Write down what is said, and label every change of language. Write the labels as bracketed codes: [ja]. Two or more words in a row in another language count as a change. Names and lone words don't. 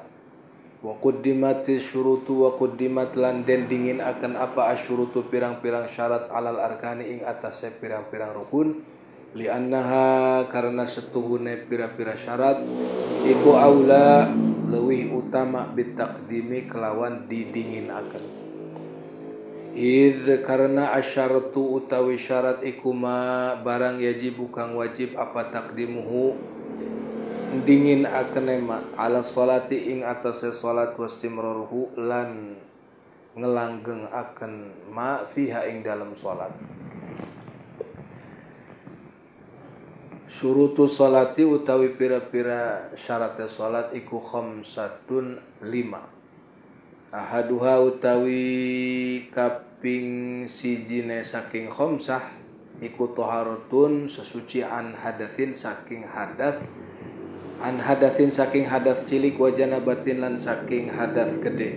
[ar] وقدمت الشروط وقدمت [jv] lan den dingin akan apa asyurutu pirang-pirang syarat [ar] على الأركان [jv] ing atase pirang-pirang rukun [ar] لأنها [jv] karena setuhune pira-pira syarat iku aula leuwih utama bitaqdimi kelawan didingin akan. Idz karena asyaratu utawi syarat iku ma barang yajibu kang wajib apa takdimuhu dingin akene [ar] ما على الصلاة [jv] ing atase salat wastimraruhu lan ngelanggeng akan [ar] ما فيها [jv] ing dalam salat. [ar] شروط الصلاة [jv] utawi pira-pira syarat salat iku khamsatun 5. Ahaduha utawi kaping sijine saking khamsah iku taharatun sesuci [ar] عن حدث [jv] saking hadas cilik [ar] وجنابة [jv] lan saking hadas gede.